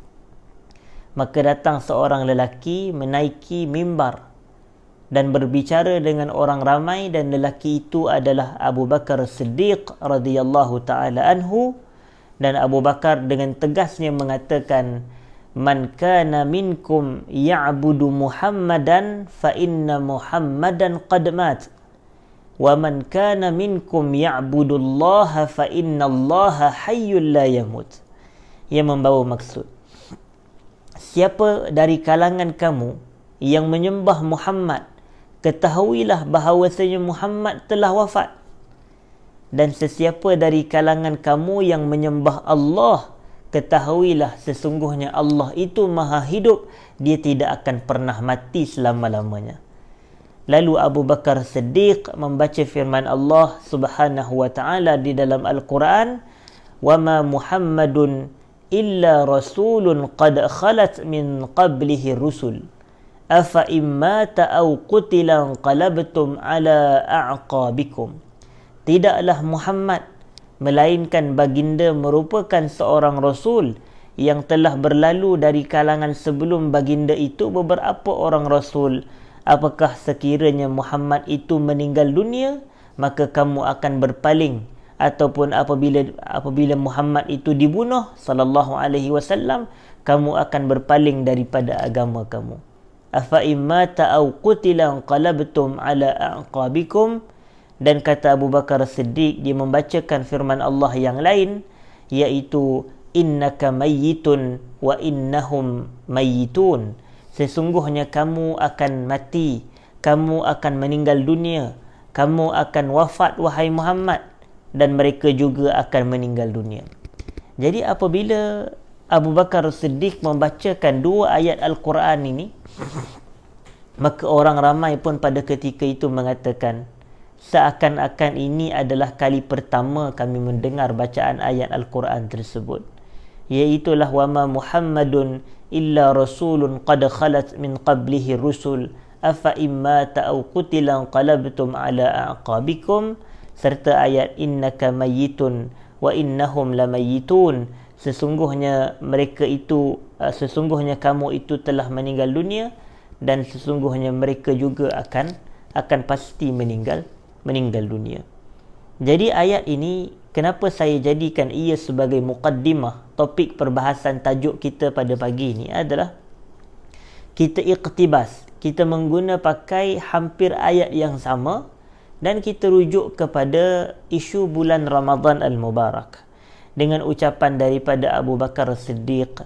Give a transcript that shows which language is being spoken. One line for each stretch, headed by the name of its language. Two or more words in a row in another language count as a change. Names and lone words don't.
Malay: Maka datang seorang lelaki menaiki mimbar dan berbicara dengan orang ramai, dan lelaki itu adalah Abu Bakar Siddiq
Arabic: رضي الله تعالى عنه.
Malay: Dan Abu Bakar dengan tegasnya mengatakan,
Arabic: من كان منكم يعبد محمدا فإن محمدا قد مات ومن كان منكم يعبد الله فإن الله حي لا يموت.
Malay: Ia membawa maksud, siapa dari kalangan kamu yang menyembah Muhammad, ketahuilah bahawasanya Muhammad telah wafat. Dan sesiapa dari kalangan kamu yang menyembah Allah, ketahuilah sesungguhnya Allah itu maha hidup, dia tidak akan pernah mati selama-lamanya. Lalu Abu Bakar Siddiq membaca firman Allah
Arabic: سبحانه وتعالى
Malay: di dalam Al-Quran,
Arabic: وَمَا مُحَمَّدٌ إِلَّا رَسُولٌ قَدْ خَلَتْ مِنْ قَبْلِهِ الرُّسُلُ أفإن مات أو قتل انقلبتم على أعقابكم.
Malay: Tidaklah Muhammad melainkan baginda merupakan seorang rasul yang telah berlalu dari kalangan sebelum baginda itu beberapa orang rasul. Apakah sekiranya Muhammad itu meninggal dunia, maka kamu akan berpaling, ataupun apabila Muhammad itu dibunuh
Arabic: صلى الله عليه وسلم,
Malay: kamu akan berpaling daripada agama kamu.
Arabic: أفإن مات أو قتل انقلبتم على أعقابكم.
Malay: Dan kata Abu Bakar Siddiq, dia membacakan firman Allah yang lain, iaitu
Arabic: إنك ميت وإنهم ميتون.
Malay: Sesungguhnya kamu akan mati, kamu akan meninggal dunia, kamu akan wafat wahai Muhammad, dan mereka juga akan meninggal dunia. Jadi apabila Abu Bakar Siddiq membacakan dua ayat Al-Quran ini, maka orang ramai pun pada ketika itu mengatakan, seakan-akan ini adalah kali pertama kami mendengar bacaan ayat Al-Quran tersebut,
Arabic: iaitulah وما محمد إلا رسول قد خلت من قبله الرسل أفإن مات أو قتل انقلبتم على أعقابكم,
Malay: serta ayat
Arabic: إنك ميت وإنهم لميتون.
Malay: Sesungguhnya kamu itu telah meninggal dunia, dan sesungguhnya mereka juga akan pasti meninggal dunia. Jadi ayat ini, kenapa saya jadikan ia sebagai muqaddimah topik perbahasan tajuk kita pada pagi ini adalah kita iqtibas, kita pakai hampir ayat yang sama dan kita rujuk kepada isu bulan Ramadan Al-Mubarak dengan ucapan daripada Abu Bakar Siddiq.